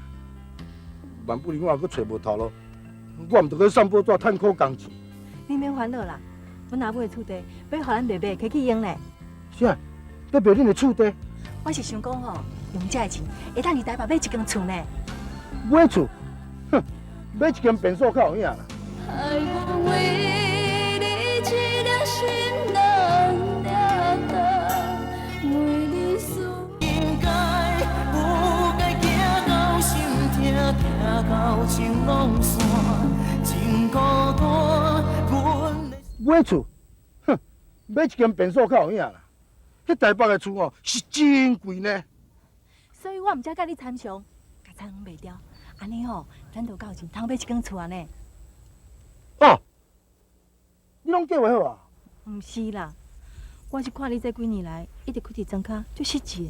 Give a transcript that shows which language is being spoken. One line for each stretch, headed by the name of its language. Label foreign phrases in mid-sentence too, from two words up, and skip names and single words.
Min Nan Chinese: 万不然我也阁找无头路，我毋得去散步纸趁苦工钱。你免烦恼啦，阮阿母的厝地要互咱妹妹摕去用咧。啥？要卖恁的厝地？我是想讲吼，用这钱会当伫台北买一间厝呢。买厝？哼，买一间便所较有影啦。爱我为你一颗心难了得，为你思应该有该行到心痛，痛到情拢散，真孤单。阮买厝？哼，买一间便所较有影啦。迄台北的厝哦是真贵呢。所以我毋才甲你参详，甲参详袂掉。安尼吼，咱就够钱通买一间厝安尼。哦，你拢计划好啊？毋是啦，我是看你这几年来一直开伫庄脚，足实际的。